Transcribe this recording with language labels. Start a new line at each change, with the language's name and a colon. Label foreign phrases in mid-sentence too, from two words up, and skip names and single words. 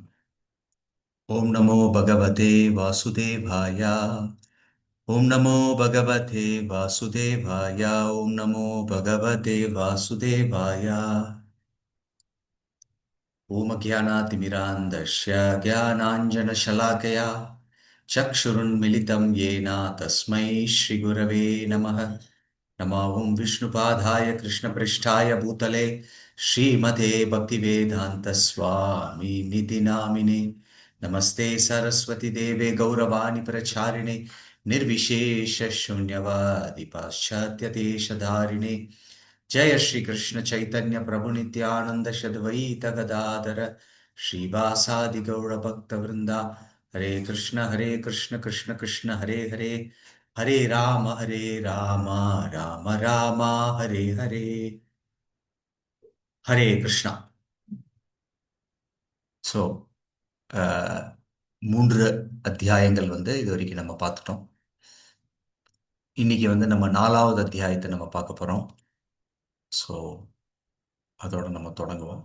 Sanskrit: ॐ नमो भगवते वासुदेवाय. ॐ नमो भगवते वासुदेवाय. ॐ नमो भगवते वासुदेवाय. ॐ अज्ञानतिमिरान्धस्य ज्ञानाञ्जनशलाकया चक्षुरुन्मिलितं येन तस्मै श्रीगुरवे नमः। नमो ॐ विष्णुपादाय कृष्णपृष्ठाय भूतले श्रीमते भक्तिवेदान्तस्वामी निति नामिने। नमस्ते सरस्वती देवे गौरवाणी प्रचारिणे निर्विशेष शून्यवादि पाश्चात्य देशधारिणे। जय श्री कृष्ण चैतन्य प्रभु नित्यानंद शद्वैत गदाधर श्रीवासादि गौर भक्त वृंदा। हरे कृष्ण कृष्ण कृष्ण हरे हरे, हरे राम राम राम हरे हरे. हरे कृष्ण.
Tamil: ஸோ 3 அத்தியாயங்கள் இது வரைக்கும் நம்ம பார்த்துட்டோம். இன்னைக்கு நம்ம 4வது அத்தியாயத்தை நம்ம பார்க்க போறோம். ஸோ அதோட நம்ம தொடங்குவோம்.